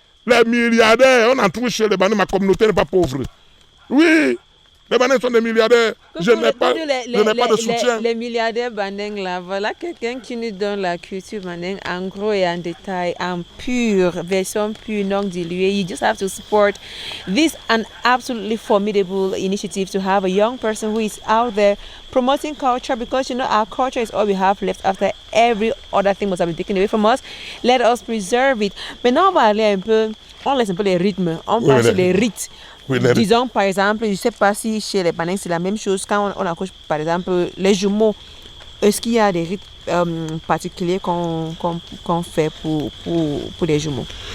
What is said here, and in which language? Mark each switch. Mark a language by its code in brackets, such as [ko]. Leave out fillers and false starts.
[fr] Les milliardaires, on en trouve chez les Banais, ma communauté n'est pas pauvre. Oui, les Banais sont des milliardaires. Je n'ai pas de soutien. Les milliardaires Baneng là, voilà quelqu'un qui nous donne la culture Baneng en gros et en détail, en pure, version pure, non diluée. [en] You just have to support this an absolutely formidable initiative to have a young person who is out there promoting culture, because you know our culture is all we have left after every other thing must have been taken away from us. Let us preserve it. [fr] Maintenant on va aller un peu, on laisse un peu les rythmes, on passe sur les rites. Oui, Disons par exemple, je ne sais pas si chez les Baneng c'est la même chose, quand on accouche par exemple les jumeaux, est-ce qu'il y a des rites particuliers qu'on fait pour les jumeaux?